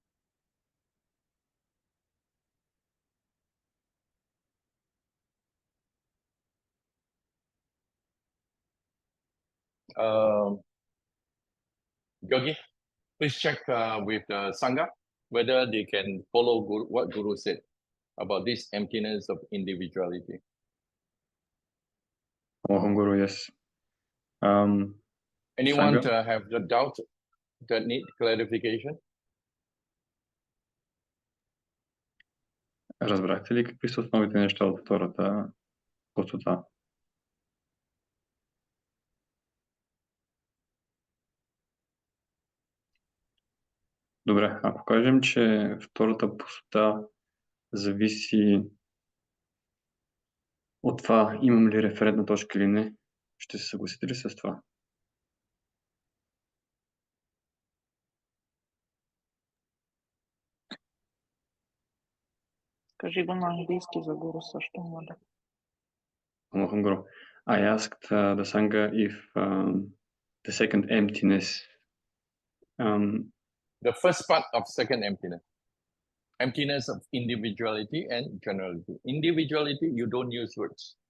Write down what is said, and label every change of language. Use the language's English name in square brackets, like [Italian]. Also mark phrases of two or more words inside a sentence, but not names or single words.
[English] Yogi, please check with the Sangha whether they can follow what Guru said about this emptiness of individuality. Welcome, Guru, yes. Anyone Sangha? have the doubt that need clarification? [Bulgarian] Разбрахте ли какви са основните неща от втората пустота? Добре, ако кажем, че втората пустота зависи от това имам ли референтна точка или не, ще се съгласите ли с това? Кажи го на английски за Гуру също, моля. [English] Welcome, Guru. I asked the Sangha if the second emptiness, The first part of second emptiness. Emptiness of individuality and generality. Individuality, you don't use words.